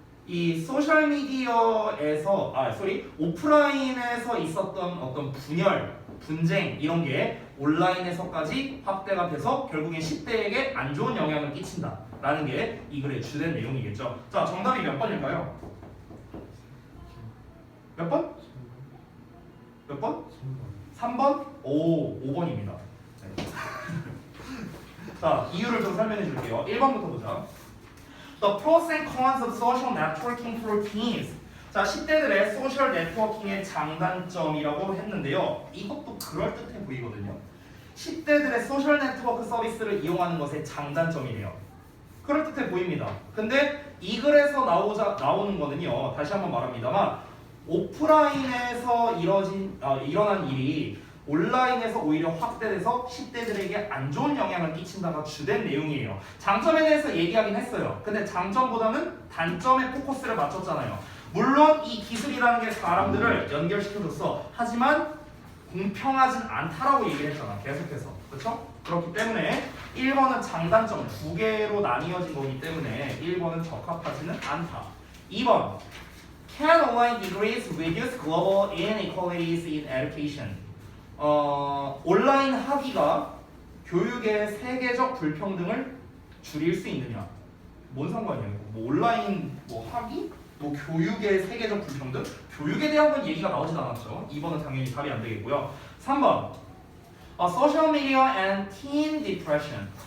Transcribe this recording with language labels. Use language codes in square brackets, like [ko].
[ko] 이 소셜 미디어에서 오프라인에서 있었던 어떤 분열, 분쟁 이런 게 온라인에서까지 확대가 돼서 결국엔 10대에게 안 좋은 영향을 끼친다라는 게 이 글의 주된 내용이겠죠. 자, 정답이 몇 번일까요? 몇 번? 몇 번? 3번? 오, 5번입니다. 네. 자, 이유를 좀 설명해 줄게요. 1번부터 보자. [en] The pros and cons of social networking for teens. [ko] 자, 10대들의 소셜 네트워킹의 장단점이라고 했는데요. 이것도 그럴듯해 보이거든요. 10대들의 소셜 네트워크 서비스를 이용하는 것의 장단점이래요. 그럴듯해 보입니다. 근데 이 글에서 나오는 거는요. 다시 한번 말합니다만 오프라인에서 일어난 일이 온라인에서 오히려 확대돼서 10대들에게 안 좋은 영향을 끼친다가 주된 내용이에요. 장점에 대해서 얘기하긴 했어요. 근데 장점보다는 단점에 포커스를 맞췄잖아요. 물론 이 기술이라는 게 사람들을 연결시켜줬어. 하지만 공평하진 않다라고 얘기를 했잖아. 계속해서. 그렇죠? 그렇기 때문에 1번은 장단점 2개로 나뉘어진 거기 때문에 1번은 적합하지는 않다. [en] 2번 Can online degrees reduce global inequalities in education? [ko] 온라인 학위가 교육의 세계적 불평등을 줄일 수 있느냐? 뭔 상관이에요? 뭐 온라인 학위? 뭐 교육의 세계적 불평등? 교육에 대한 건 얘기가 나오진 않았죠. 2번은 당연히 답이 안 되겠고요. [en] 3번 Social media and teen depression.